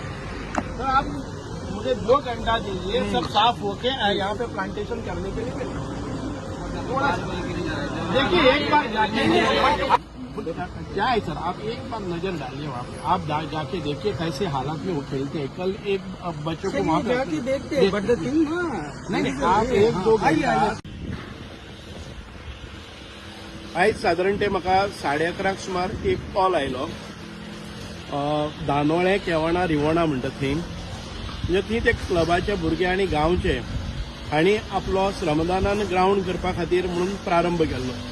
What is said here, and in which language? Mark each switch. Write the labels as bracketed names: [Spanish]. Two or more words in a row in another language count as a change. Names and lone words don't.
[Hindi] तो आप मुझे 2 घंटा दीजिए सब साफ होके यहाँ पे प्लांटेशन करने के लिए देखिए एक बार जाके क्या है सर आप एक बार नजर डालिए वहाँ पे। आप जाके देखिए कैसे हालात में वो खेलते हैं। कल एक बच्चों को वहाँ पे देखते नहीं आप 1-2 घंटा [Konkani] आयज साधारण ते म्हाका 11:30 सुमार एक कॉल आयलो दानोळे केवणा रिवणा म्हणटा थंय म्हणजे थंय ते क्लबाचे भुरगे आनी गांवचे हांणी आपलो श्रमदानान ग्राउंड करपा खातीर म्हणून प्रारंभ केल्लो।